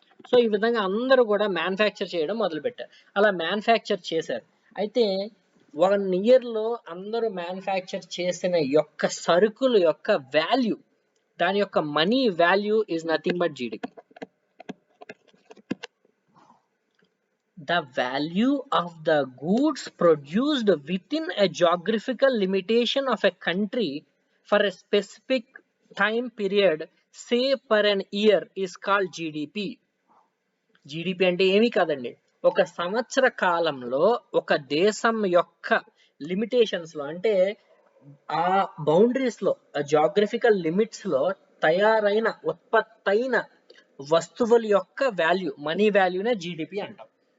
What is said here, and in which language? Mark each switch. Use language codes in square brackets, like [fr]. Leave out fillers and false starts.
[te] So ఈ విధంగా అందరూ కూడా మ్యానుఫ్యాక్చర్ చేయడం మొదలుపెట్టారు. అలా మ్యానుఫ్యాక్చర్ చేశారు. అయితే 1 yearలో అందరూ మ్యానుఫ్యాక్చర్ చేసిన యొక్క సరుకుల యొక్క వాల్యూ, దాని యొక్క money value is nothing but GDP. [en] The value of the goods produced within a geographical limitation of a country for a specific time period, say per an year, is called GDP. [te] GDP అంటే ఏమీ కాదండి, ఒక సంవత్సర కాలంలో ఒక దేశం యొక్క limitations లో, అంటే ఆ బౌండరీస్ లో, జాగ్రఫికల్ లిమిట్స్ లో తయారైన ఉత్పత్తైన వస్తువుల యొక్క వాల్యూ, మనీ వాల్యూనే జీడిపి అంటాం.